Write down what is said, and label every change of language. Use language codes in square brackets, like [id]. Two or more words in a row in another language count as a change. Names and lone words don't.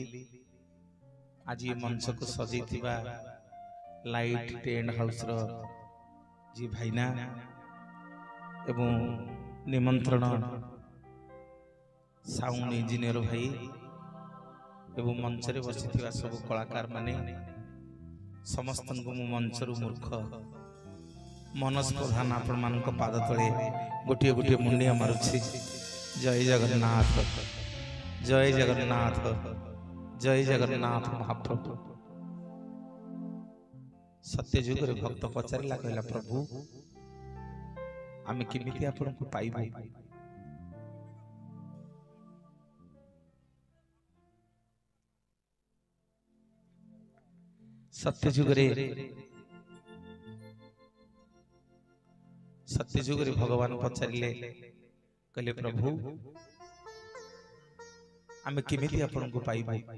[or] ଆଜି ଏ ମଞ୍ଚ କୁ ସଜାଇ ଥିବା ଲାଇଟ ଟେଣ୍ଟ ହାଉସ ର ଜି ଭାଇନା ଏବଂ ନିମନ୍ତ୍ରଣ [en] sound engineer [or] ଭାଇ ଏବଂ ମଞ୍ଚ ରେ ବସି ଥିବା ସବୁ କଳାକାର ମାନେ ସମସ୍ତ କୁ ମଞ୍ଚ ରୁ ମୂର୍ଖ ମନସ ପ୍ରଧାନ ଆପଣ ମାନଙ୍କ ପାଦ ତଳେ ଗୋଟେ ଗୋଟେ ମୁଣ୍ଡିଆ ମାରୁଛି। ଜୟ ଜଗନ୍ନାଥ ଜୟ ଜଗନ୍ନାଥ ଜୟ ଜଗନ୍ନାଥ ମହାପ୍ରଭୁ। ସତ୍ୟ ଯୁଗ ରେ ଭକ୍ତ ପଚାରିଲା କହିଲା ପ୍ରଭୁ ଆମେ କେମିତି ଆପଣଙ୍କୁ ପାଇବୁ। ସତ୍ୟ ଯୁଗ ରେ ଭଗବାନ ପଚାରିଲେ କହିଲେ ପ୍ରଭୁ ଆମେ କେମିତି ଆପଣଙ୍କୁ ପାଇବୁ।